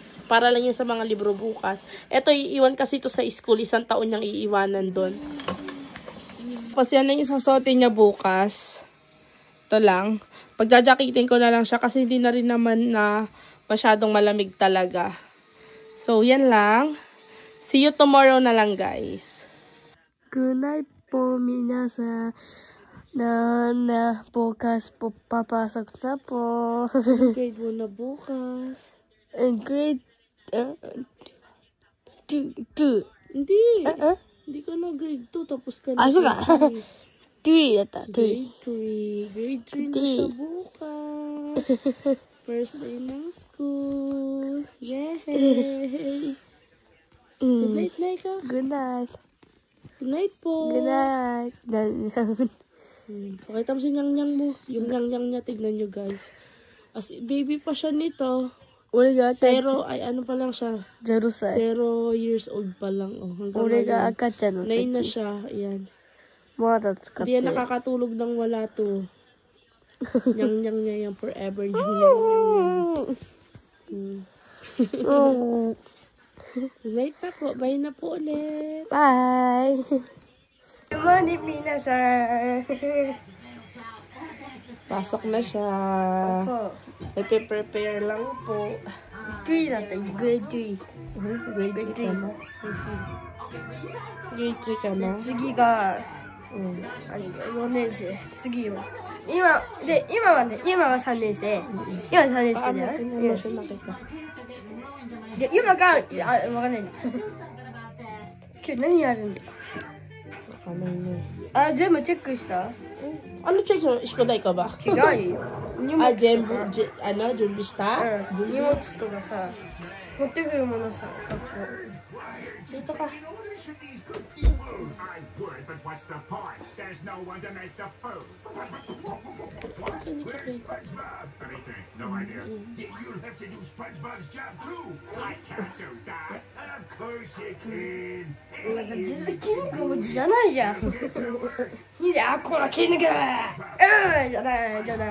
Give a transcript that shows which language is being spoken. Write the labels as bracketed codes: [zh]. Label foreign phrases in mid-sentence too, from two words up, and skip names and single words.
[tl] Para lang yun sa mga libro bukas. Ito, iiwan kasi ito sa school. 1 taon niyang iiwanan doon. Tapos yan na yung sasote niya bukas. Ito lang. Pagjajakitin ko na lang siya kasi hindi na rin naman na masyadong malamig talaga. So, yan lang. [en] See you tomorrow [tl] na lang, [en] guys. Good night [tl] po, minasa. Bukas po, papasok na po. Grade 1 na bukas. Grade 2. Hindi. Hindi ka na grade 2, tapos ka na. Ah, suka. 3 yata. Grade 3. Grade 3 na siya bukas. [en] First day ng school. Yay! Good night, Naika. Good night. Good night po. Good night. [tl] Pakita mo si nyang-nyang mo. Yung nyang-nyang niya, tignan nyo guys. As baby pa siya nito. 0, ay ano pa lang siya. 0 years old pa lang. Oh, hanggang ngayon. 9 na siya. Ayan. Hindi yan nakakatulog ng wala to. Nyang-nyang niya yan forever. Nyang-nyang. [en] Good night [tl] na po. Bye na po ulit. Bye. Money Pinasa. Pasok na siya. Nagpe-prepare lang po. [ja] 3 だった、grade 3。 Grade 3 かな。Grade 3かな。次が、4年生。次よ。今は3年生。今3年生だよ。で、今が、わかんない。今日何やるんだ。わかんないね。あ、全部チェックした？ [tl] Ano check mo? Iskoday ka ba? [ja] 違うよ。荷物とか。準備した荷物とかさ、持ってくるものさ、学校。 [tl] Dito ka. [en] I would, but what's the point? There's no one to make the food. What? Where's SpongeBob? Anything? No idea. You'll have to do SpongeBob's job too. I can't do that. And of course you can. [ja] なんか全然筋肉王子じゃないじゃん。いいね、あ、こら筋肉。じゃない。